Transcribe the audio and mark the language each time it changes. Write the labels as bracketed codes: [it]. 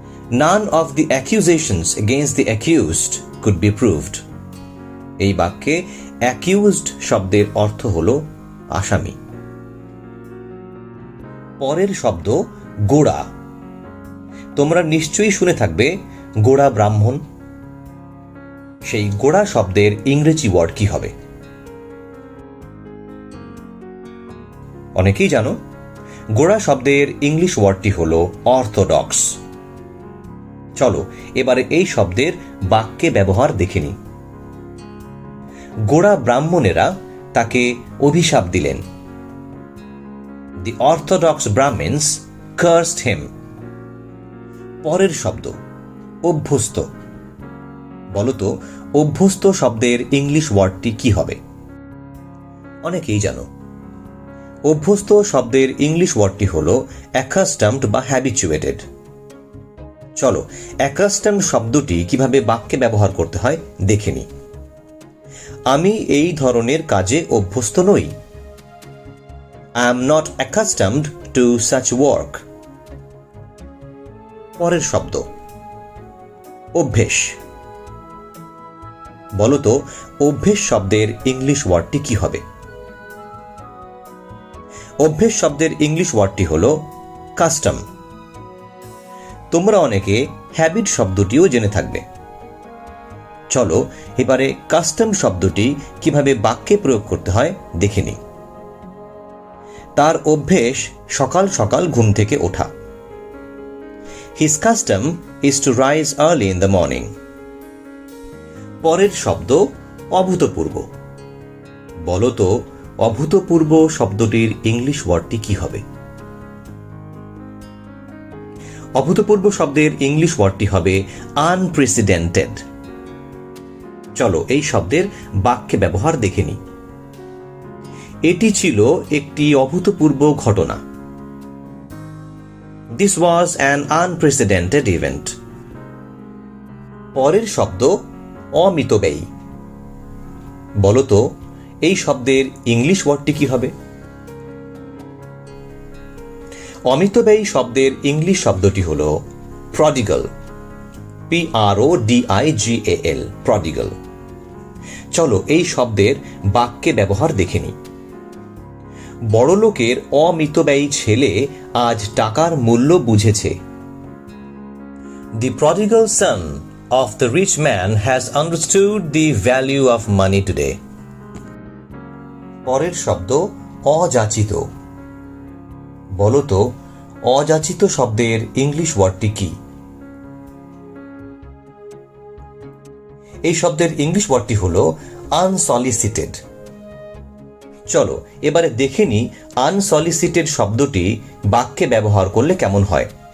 [en] None of the accusations against the accused could be proved. [bn] এই বাক্যে accused শব্দের অর্থ হলো আসামি। পরের শব্দ গোঁড়া। তোমরা নিশ্চয়ই শুনে থাকবে গোঁড়া ব্রাহ্মণ। সেই গোঁড়া শব্দের ইংরেজি ওয়ার্ড কি হবে? অনেকেই জানো, গোঁড়া শব্দের ইংলিশ ওয়ার্ডটি হলো অর্থোডক্স। চলো এবারে এই শব্দের বাক্যে ব্যবহার দেখে নিই। গোঁড়া ব্রাহ্মণেরা তাকে অভিশাপ দিলেন। [en] The Orthodox Brahmins cursed him. [bn] পরের শব্দ অভ্যস্ত। বলতো অভ্যস্ত শব্দের ইংলিশ ওয়ার্ডটি কি হবে? অনেকেই জানো, অভ্যস্ত শব্দের ইংলিশ ওয়ার্ডটি হলো accustomed বা habituated। চলো accustomed শব্দটি কিভাবে বাক্যে ব্যবহার করতে হয় দেখে নিই। আমি এই ধরনের কাজে অভ্যস্ত নই। [en] I am not accustomed to such work. [bn] পরের শব্দ অভ্যেস। বলতো অভ্যেস শব্দের ইংলিশ ওয়ার্ডটি কি হবে? অভ্যেস শব্দের ইংলিশ ওয়ার্ডটি হলো কাস্টম। তোমরা অনেকে হ্যাবিট শব্দটিও জেনে থাকবে। চলো এবারে কাস্টম শব্দটি কিভাবে বাক্যে প্রয়োগ করতে হয় দেখে নিই। তার অভ্যেস সকাল সকাল ঘুম থেকে ওঠা। [en] His custom is to rise early in the morning. [bn] পরের শব্দ অভূতপূর্ব। বলতো অভূতপূর্ব শব্দটির ইংলিশ ওয়ার্ডটি কি হবে? অভূতপূর্ব শব্দের ইংলিশ ওয়ার্ডটি হবে আনপ্রেসিডেন্টেড। চলো এই শব্দের বাক্যে ব্যবহার দেখে নিই। এটি ছিল একটি অভূতপূর্ব ঘটনা। [en] This was an unprecedented event. [bn] পরের শব্দ অমিতব্যয়ী। বলতো এই শব্দের ইংলিশ ওয়ার্ডটি কি হবে? অমিতব্যয়ী শব্দের ইংলিশ শব্দটি হলো প্রডিগাল। PRODIGAL, প্রডিগাল। চলো এই শব্দের বাক্যে ব্যবহার দেখে নিই। বড়লোকের অমিতব্যয়ী ছেলে আজ টাকার মূল্য বুঝেছে। [en] The prodigal son of the rich man has understood the value of money today. [bn] পরের শব্দ অযাচিত। বলতো অযাচিত শব্দের ইংলিশ ওয়ার্ডটি কি? এই শব্দের ইংলিশ ওয়ার্ডটি হলো আনসলিসিটেড। চলো এবারে দেখে নিই আনসলিসিটেড শব্দটি বাক্যে ব্যবহার করলে কেমন হয়।